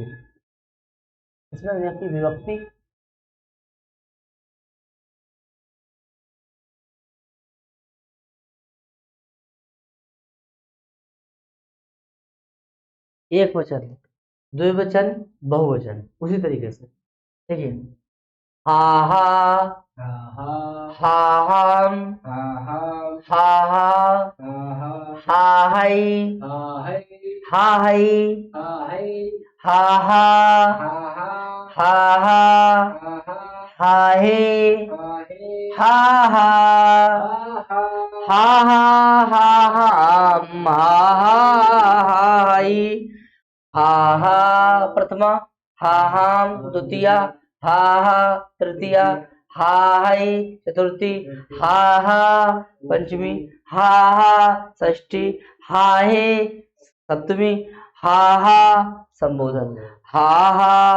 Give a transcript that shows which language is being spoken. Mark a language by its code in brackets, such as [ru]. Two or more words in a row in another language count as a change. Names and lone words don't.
[hi] इसमें व्यक्ति विभक्ति एक वचन, द्विवचन, बहुवचन उसी तरीके से। [sa] देखिए हा हा, हाँ हाँ हा हम, हाँ हाँ हा हा, हाँ हाँ हा हई, हाँ है हा हई, हाँ है हा हा, हाँ हाँ हा हा, हाँ हाँ हा हे, हाँ है हा हा, हाँ हाँ हा हा, हा हम, हा हा हई, हा हा प्रथमा, हा हाम द्वितीया, हा हा तृतीया, हा हई चतुर्थी, हा हा पंचमी, हा हा षष्ठी, हा हे सप्तमी, हा हा संबोधन, हा हा